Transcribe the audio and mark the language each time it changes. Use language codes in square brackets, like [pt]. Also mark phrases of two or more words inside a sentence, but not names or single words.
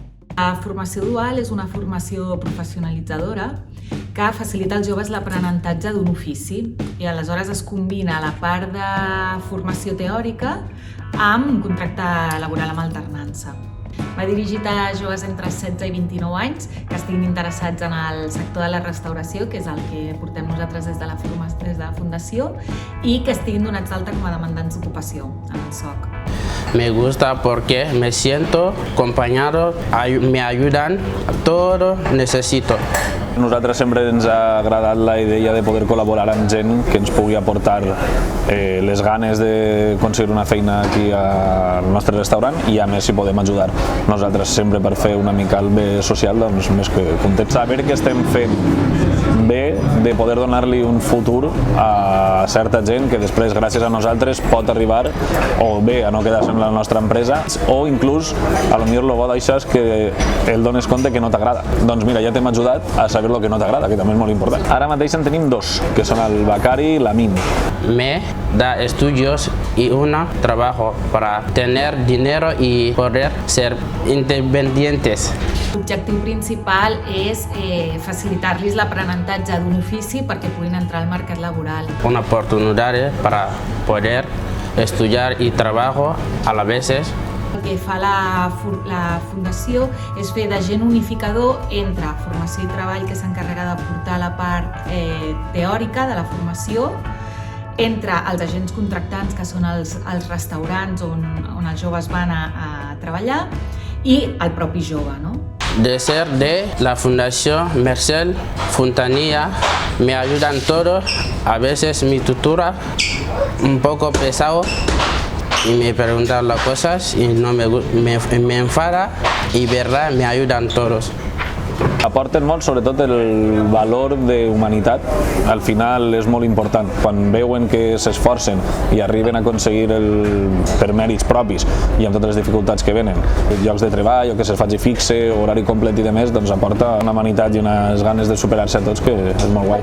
[ca] La formació dual és una formació professionalitzadora que facilita als joves l'aprenentatge d'un ofici i aleshores es combina la part de formació teòrica amb un contracte laboral amb alternança. Va dirigit a joves entre 16 i 29 anys que estiguin interessats en el sector de la restauració, que és el que portem nosaltres des de la Fundació, i que estiguin donats d'alta com a demandants d'ocupació en el SOC. [es] Me gusta porque me siento acompañado, me ayudan a todo necesito. [ca] A nosaltres sempre ens ha agradat la idea de poder col·laborar amb gent que ens pugui aportar les ganes d'aconseguir una feina aquí al nostre restaurant i a més si podem ajudar nosaltres sempre per fer una mica el bé social, doncs més que contents. Saber que estem fent bé de poder donar-li un futur a certa gent que després gràcies a nosaltres pot arribar o bé a no quedar-se en la nostra empresa o inclús a lo millor el bo d'això és que el dones compte que no t'agrada. Doncs mira, ja t'hem ajudat a saber lo que no t'agrada, que també és molt important. Ara mateix en tenim dos, que són el Becari i l'Amin. [es] Me da estudios y un trabajo para tener dinero y poder ser independientes. [ca] L'objectiu principal és facilitar-los l'aprenentatge d'un ofici perquè puguin entrar al mercat laboral. [es] Una oportunidad para poder estudiar y trabajo a la vez. [ca] El que fa la Fundació és fer d'agent unificador entre formació i treball, que s'encarrega de portar la part teòrica de la formació, entre els agents contractants, que són els restaurants on els joves van a treballar, i el propi jove, no? [es] De ser de la Fundación Mercel Fontanilla me ayudan todos, a veces mi tutora un poco pesado y me preguntan las cosas y no me enfada y verdad me ayudan todos. [ca] Aporten molt, sobretot el valor d'humanitat, al final és molt important. Quan veuen que s'esforcen i arriben a aconseguir per mèrits propis i amb totes les dificultats que venen, llocs de treball o que se'ls faci fixe, horari complet i demés, doncs aporta una humanitat i unes ganes de superar-se a tots que és molt guai.